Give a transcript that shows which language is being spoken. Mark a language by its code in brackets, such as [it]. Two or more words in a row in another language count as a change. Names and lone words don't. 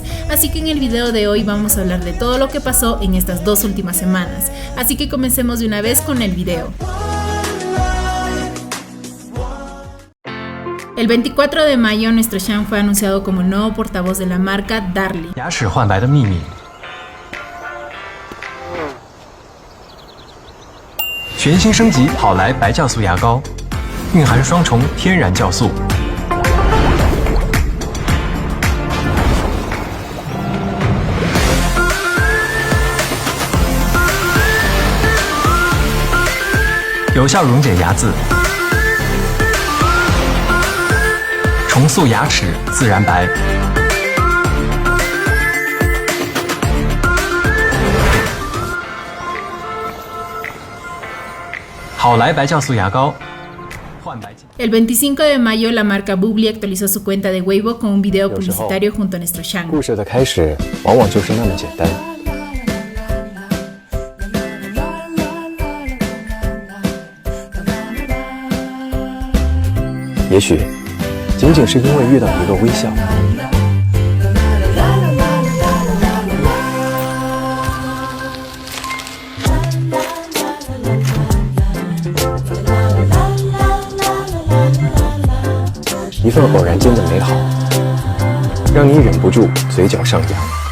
[es] Así que en el video de hoy vamos a hablar de todo lo que pasó en estas dos últimas semanas. Así que comencemos de una vez con el video. El 24 de mayo, nuestro Shang fue anunciado como el nuevo portavoz de la marca Darlie. [zh] 牙齿焕白的秘密，全新升级好来白酵素牙膏，蕴含双重天然酵素。有效溶解牙渍，重塑牙齿自然白。好来白酵素牙膏，焕白。 [es] El 25 de mayo, la marca Bubbly actualizó su cuenta de Weibo con un video publicitario junto a nuestro Shang. [zh] 故事的开始往往就是那么简单。也许仅仅是因为遇到一个微笑。一份偶然间的美好，让你忍不住嘴角上扬。